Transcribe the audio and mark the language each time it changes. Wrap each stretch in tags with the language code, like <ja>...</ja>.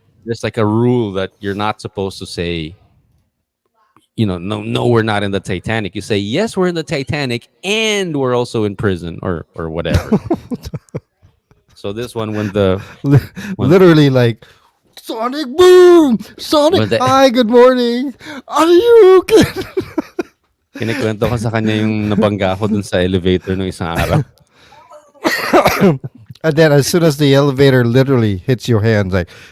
<en>There's like a rule that you're not supposed to say, no, we're not in the Titanic. You say yes, we're in the Titanic and we're also in prison or whatever. So this one when Literally, like Sonic Boom, Sonic. when the Hi, good morning. Are you good?</en> <tl>kinikwento ko sa kanya yung nabangga ko dun sa elevator no isang araw.</tl> <en>And then, as soon as the elevator literally hits your hands, like,</en>